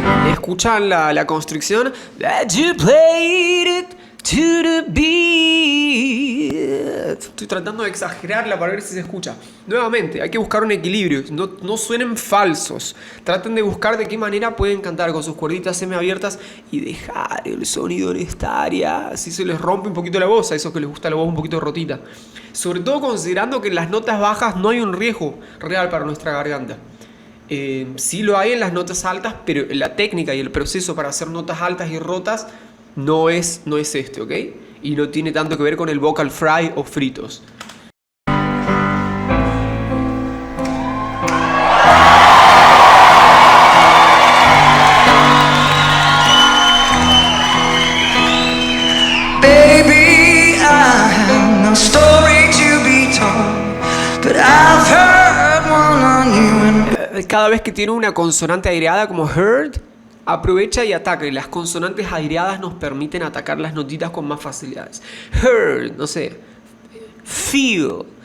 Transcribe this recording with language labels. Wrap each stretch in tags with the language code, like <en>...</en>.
<es>¿Escuchan la constricción?</es> <en>That you played it to the beat.</en> <es>Estoy tratando de exagerarla para ver si se escucha. Nuevamente, hay que buscar un equilibrio. No suenen falsos. Traten de buscar de qué manera pueden cantar con sus cuerditas semiabiertas y dejar el sonido en esta área. Así se les rompe un poquito la voz, a esos que les gusta la voz un poquito rotita. Sobre todo considerando que en las notas bajas no hay un riesgo real para nuestra garganta. Sí lo hay en las notas altas, pero la técnica y el proceso para hacer notas altas y rotas no es este, ¿ok? Y no tiene tanto que ver con el vocal fry o fritos.</es> <en>Baby, I have no story to be told, but I've heard one on you.</en> <es>Cada vez que tiene una consonante aireada como heard, aprovecha y ataca. Y las consonantes aireadas nos permiten atacar las notitas con más facilidades. Heard, no sé. Feel.</es>